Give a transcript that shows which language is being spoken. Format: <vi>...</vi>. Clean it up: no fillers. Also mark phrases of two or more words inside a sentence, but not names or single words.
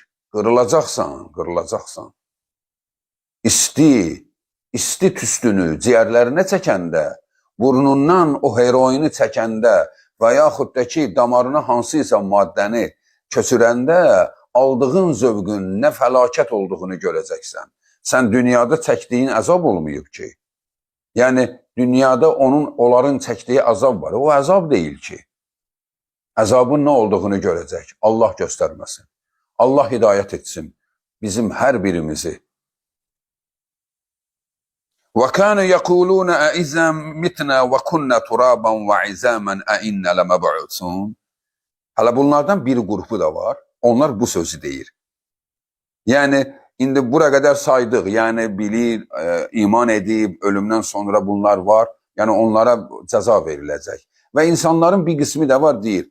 <az>Qırılacaqsan, qırılacaqsan. İsti tüstünü ciyərlərinə çəkəndə, burnundan o heroini çəkəndə və yaxud da ki, damarına hansıysa maddəni köçürəndə aldığın zövqün nə fəlakət olduğunu görəcəksən. Sən dünyada çəkdiyin əzab olmayıb ki. Yəni, dünyada onların çəkdiyi əzab var. O əzab deyil ki. Əzabın nə olduğunu görəcək. Allah göstərməsin. Allah hidayət etsin bizim hər birimizi.</az> <ar>وَكَانُوا يَقُولُونَ أَإِذَا مِتْنَا وَكُنَّا تُرَابًا وَعِزَامًا أَإِنَّا لَمَبْعُثُونَ</ar> <az>Hələ bunlardan bir qrupu da var. Onlar bu sözü deyir. Yəni, indi bura qədər saydıq. Yəni, bilir, iman edib, ölümdən sonra bunlar var. Yəni, onlara cəza veriləcək. Və insanların bir qismi də var, deyir.</az>